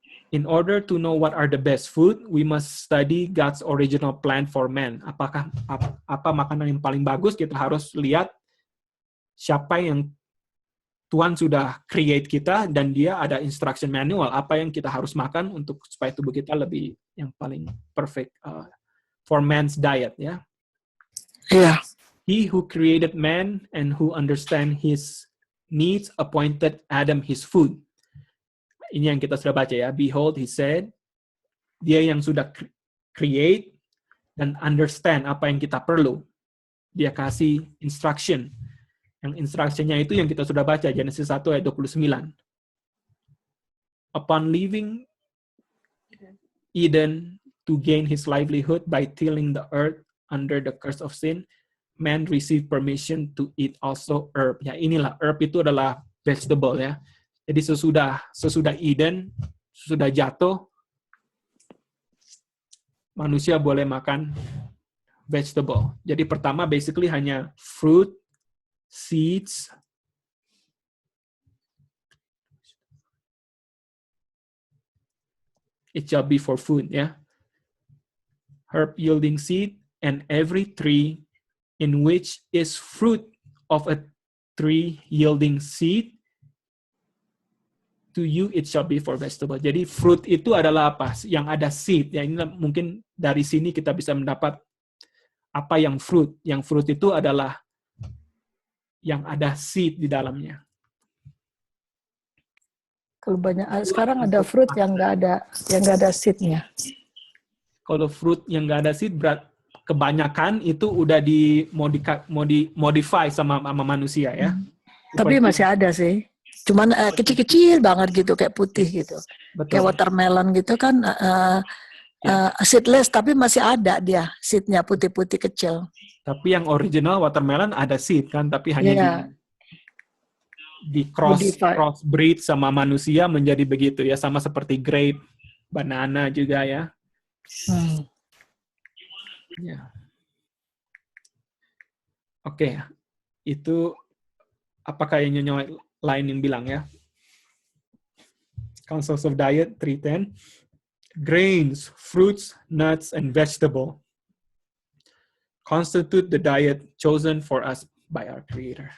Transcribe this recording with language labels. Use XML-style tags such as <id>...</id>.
<en>In order to know what are the best food, we must study God's original plan for man.</en> <id>Apa makanan yang paling bagus? Kita harus lihat siapa yang Tuhan sudah create kita dan dia ada instruction manual apa yang kita harus makan untuk supaya tubuh kita lebih yang paling</id> <en>perfect for man's diet</en> <id>ya. Iya.</id> <en>He who created man and who understand his needs appointed Adam his food.</en> <id>Ini yang kita sudah baca ya.</id> <en>Behold, he said,</en> <id>dia yang sudah create dan understand apa yang kita perlu. Dia kasih instruction. Yang instruction-nya itu yang kita sudah baca, Genesis 1 ayat 29.</id> <en>Upon leaving Eden to gain his livelihood by tilling the earth under the curse of sin, man received permission to eat also herb.</en> <id>Ya, inilah herb itu adalah vegetable ya. Jadi sesudah Eden, sesudah jatuh, manusia boleh makan vegetable. Jadi pertama basically hanya fruit, seeds,</id> <en>it shall be for food,</en> <id>ya.</id> <en>Herb yielding seed, and every tree in which is fruit of a tree yielding seed, to you it shall be for vegetable.</en> <id>Jadi fruit itu adalah apa? Yang ada seed. Ya, ini mungkin dari sini kita bisa mendapat apa yang fruit. Yang fruit itu adalah yang ada seed di dalamnya. Kalau banyak sekarang ada fruit yang nggak ada seednya. Kalau fruit yang nggak ada seed, kebanyakan itu udah dimodify sama manusia ya. Tapi masih ada sih. Cuman kecil-kecil banget gitu, kayak putih gitu. Betul. Kayak watermelon gitu kan, seedless, tapi masih ada dia seednya putih-putih kecil. Tapi yang original watermelon ada seed kan, tapi hanya di crossbreed sama manusia menjadi begitu ya, sama seperti grape, banana juga ya. Ya. Oke, itu apakah yang Nyonya lain yang bilang ya?</id> <en>Councils of Diet 310. Grains, fruits, nuts, and vegetable constitute the diet chosen for us by our Creator.</en>